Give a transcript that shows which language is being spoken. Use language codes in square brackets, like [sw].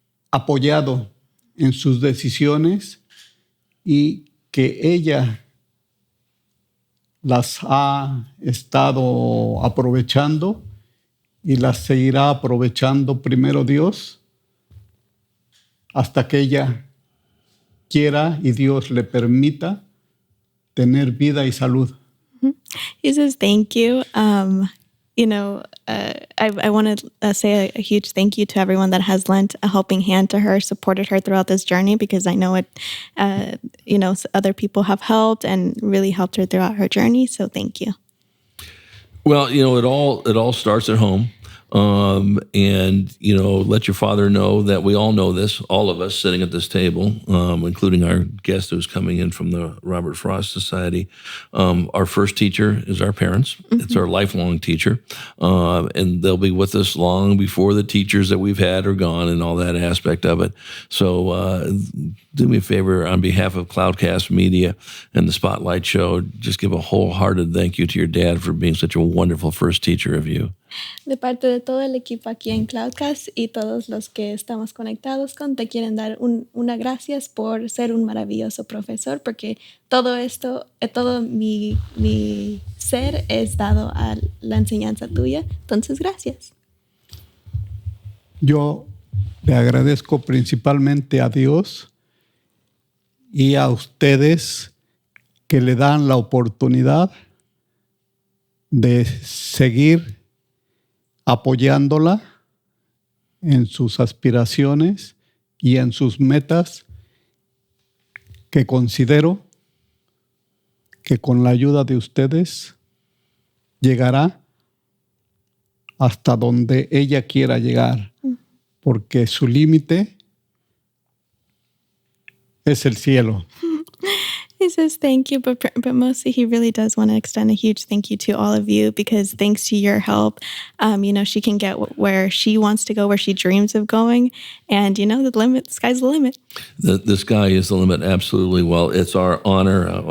[es] apoyado en sus decisiones y que ella las ha estado aprovechando y las seguirá aprovechando, primero Dios, hasta que ella quiera y Dios le permita tener vida y salud. [en] He says thank you. I want to say a huge thank you to everyone that has lent a helping hand to her, supported her throughout this journey, because I know other people have helped and really helped her throughout her journey. So thank you. Well, it all starts at home. And let your father know that we all know this, all of us sitting at this table, including our guest who's coming in from the Robert Frost Society. Our first teacher is our parents. Mm-hmm. It's our lifelong teacher. And they'll be with us long before the teachers that we've had are gone and all that aspect of it. So do me a favor, on behalf of Cloudcast Media and the Spotlight Show, just give a wholehearted thank you to your dad for being such a wonderful first teacher of you. [es] De parte de todo el equipo aquí en Cloudcast y todos los que estamos conectados te quieren dar una gracias por ser un maravilloso profesor, porque todo esto, todo mi ser es dado a la enseñanza tuya. Entonces, gracias. Yo le agradezco principalmente a Dios y a ustedes que le dan la oportunidad de seguir apoyándola en sus aspiraciones y en sus metas, que considero que con la ayuda de ustedes llegará hasta donde ella quiera llegar, porque su límite es el cielo. [en] He says thank you, but mostly he really does want to extend a huge thank you to all of you, because thanks to your help, she can get where she wants to go, where she dreams of going. And, the sky's the limit. The sky is the limit, absolutely. Well, it's our honor.